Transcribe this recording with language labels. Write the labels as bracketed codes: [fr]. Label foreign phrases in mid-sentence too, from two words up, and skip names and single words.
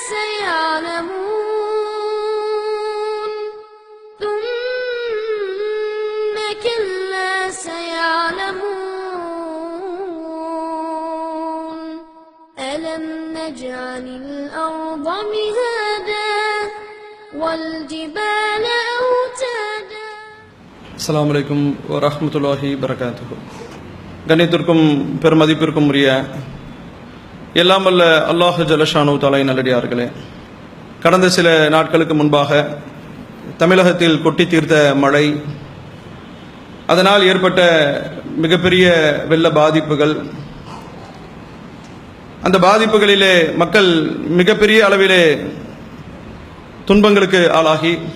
[ar] سيعلمون ثم كلا سيعلمون ألم نجعل الأرض مهادا والجبال أوتادا. السلام عليكم ورحمة الله وبركاته. [ta] கண்ணியத்திற்கும் பெருமதிப்பிற்கும் உரிய எல்லாம் வல்ல அல்லாஹ் [ar] جل شأنه تعالى [ta] நல்லடியார்களே, கடந்த சில நாட்களுக்கு முன்பாக தமிழகத்தில் கொட்டி தீர்த்த மழை, அதனால் ஏற்பட்ட மிகப்பெரிய வெள்ள பாதிப்புகள், அந்த பாதிப்புகளிலே மக்கள் மிகப்பெரிய அளவிலே துன்பங்களுக்கு ஆளாகி